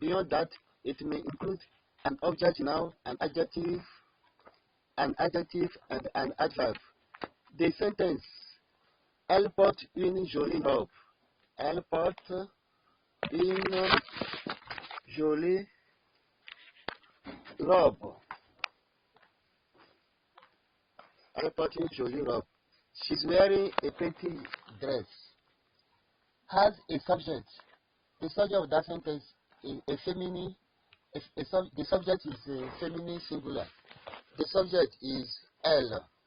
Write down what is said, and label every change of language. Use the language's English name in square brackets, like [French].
[English] Beyond that, it may include an object, noun, an adjective, and an adverb. The sentence: [French] Elle porte une jolie robe. Elle porte une jolie robe. Elle porte une jolie robe. [English] She's wearing a pretty dress. Has a subject. The subject of that sentence is a feminine. The subject is a feminine singular. The subject is elle.